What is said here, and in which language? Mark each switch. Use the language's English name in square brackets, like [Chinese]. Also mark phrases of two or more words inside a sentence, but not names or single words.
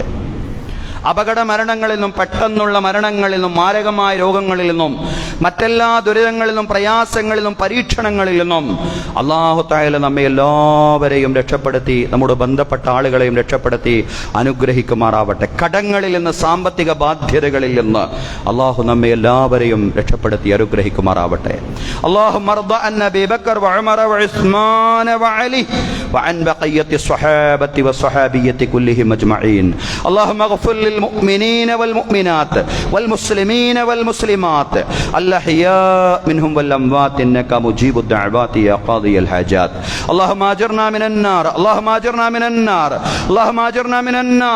[Malayalam] അപകട മരണങ്ങളിൽ നിന്നും, പെട്ടെന്നുള്ള മരണങ്ങളിൽ നിന്നും, മാരകമായ രോഗങ്ങളിൽ നിന്നും, മറ്റെല്ലാ ദുരിതങ്ങളിൽ നിന്നും, പ്രയാസങ്ങളിൽ നിന്നും, പരീക്ഷണങ്ങളിൽ നിന്നും [Arabic] الله تعالى [Malayalam] നമ്മെ എല്ലാവരെയും രക്ഷപ്പെടുത്തി, നമ്മുടെ ബന്ധപ്പെട്ട ആളുകളെയും രക്ഷപ്പെടുത്തി അനുഗ്രഹിക്കുമാറാവട്ടെ. കടങ്ങളിൽ നിന്ന്, സാമ്പത്തിക ബാധ്യതകളിൽ നിന്ന് അല്ലാഹു നമ്മെ എല്ലാവരെയും രക്ഷപ്പെടുത്തി അനുഗ്രഹിക്കുമാറാവട്ടെ. [Arabic] اللهم ارض عن أبي بكر وعمر وعثمان وعلي وعن بقية الصحابة والصحابية كلهم أجمعين. اللهم اغفر للمؤمنين والمؤمنات والمسلمين والمسلمات الأحياء منهم والأموات إنك مجيب الدعوات يا قاضي الحاجات. اللهم أجرنا من النار، اللهم أجرنا من النار، اللهم أجرنا من النار.